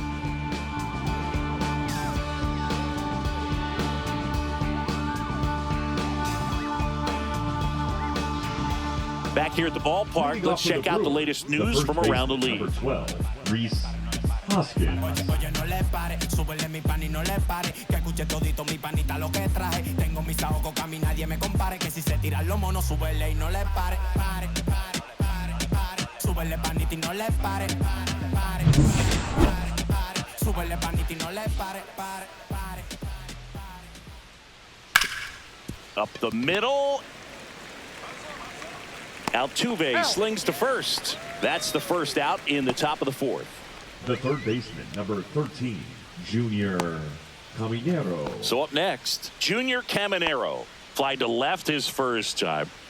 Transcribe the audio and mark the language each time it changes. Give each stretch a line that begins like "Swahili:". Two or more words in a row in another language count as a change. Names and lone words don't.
English: Back here at the ballpark, let's check out the latest news from around the league. Number 12, Reese Hoskins.
Spanish: Oye, no le pare, súbele mi pan y no le pare, que escuche todito mi panita lo que traje. Tengo mis ahogos que a mí nadie me compare, que si se tiran los monos, súbele y no le pare, pare, pare, pare, pare. Súbele panita y no le pare, pare, pare, pare, pare. Súbele panita y no le pare, pare, pare, pare.
English: Up the middle. Altuve slings to first. That's the first out in the top of the 4th. The third baseman, number 13, Junior Caminero. So up next, Junior Caminero. Fly to left his first time.